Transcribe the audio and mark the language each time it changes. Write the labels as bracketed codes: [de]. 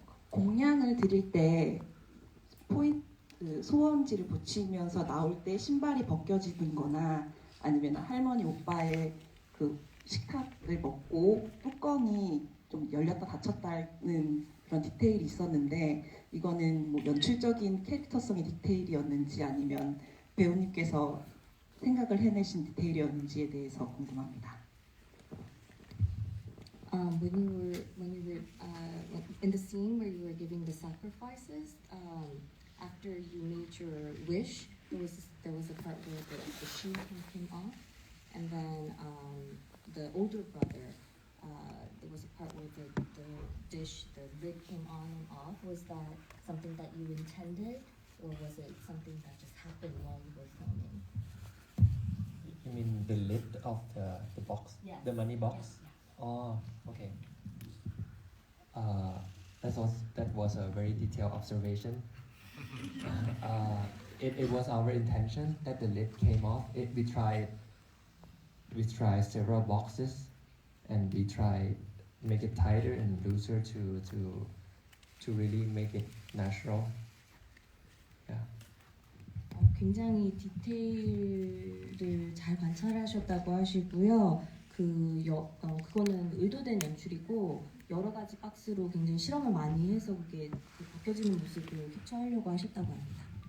[ko] 공양을 드릴 때 소원지를 붙이면서 나올 때 신발이 벗겨지는 거나 아니면 할머니 오빠의 그 식탁을 먹고 뚜껑이 좀 열렸다 닫혔다는 그런 디테일이 있었는데 이거는 뭐 연출적인 캐릭터성의 디테일이었는지 아니면 배우님께서 생각을 해내신 디테일이었는지에 대해서 궁금합니다. [en] When you were in the scene where you were giving the sacrifices, after you made your wish, there was a part where the shoe came off, and then the older brother, there was a part where the dish, the lid came on and off. Was that something that you intended, or was it something that just happened while you were filming? You mean the lid of the box, Yes. the money box? Yes. Oh, okay. That was a very detailed observation. It was our intention that the lid came off. We tried several boxes, and we tried make it tighter and looser to really make it natural. Yeah. [ko] 굉장히 디테일을 잘 관찰하셨다고 하시고요. 그거는 의도된 연출이고 여러 가지 박스로 굉장히 실험을 많이 해서 그게 벗겨지는 모습을 캡처하려고 하셨다고 합니다.